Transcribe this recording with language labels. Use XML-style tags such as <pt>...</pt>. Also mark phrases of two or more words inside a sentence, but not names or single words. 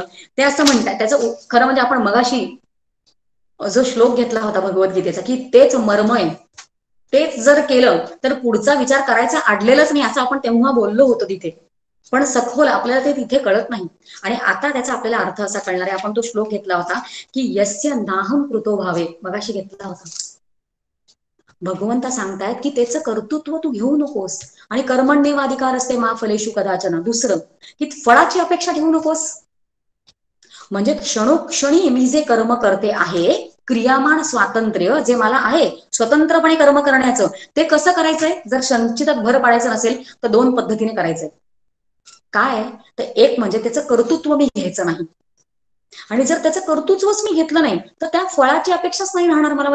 <mr>ते असं म्हणतात, त्याचं खरं म्हणजे आपण मगाशी जो श्लोक घेतला होता भगवद्गीतेचा की तेच मर्म आहे, तेच जर केलं तर पुढचा विचार करायचा अडलेलंच नाही असं आपण तेव्हा बोललो होतो तिथे. पण सखोल आपल्याला ते तिथे कळत नाही. आणि आता त्याचा आपल्याला अर्थ असा कळणार आहे. आपण तो श्लोक घेतला होता की</mr> <sa>यस्य नाहम कृतो भावे,</sa> <mr>मगाशी घेतला होता. भगवंत सांगतायत की त्याचं कर्तृत्व तू घेऊ नकोस, आणि</mr> <sa>कर्मण्येवाधिकार असते मा फलेषु कदाचन.</sa> <mr>दुसरं की फळाची अपेक्षा ठेवू नकोस. म्हणजे क्षणोक्षणी मी जे कर्म करते आहे, क्रियामान स्वातंत्र्य जे मला आहे स्वतंत्रपणे कर्म करण्याचं, ते कसं करायचंय. जर संचितात भर पाडायचं नसेल तर 2 पद्धतीने करायचंय. काय तर एक म्हणजे त्याचं कर्तृत्व मी घ्यायचं नाही, आणि जर त्याचं कर्तृत्वच मी घेतलं नाही तर त्या फळाची अपेक्षाच नाही राहणार मला.</mr>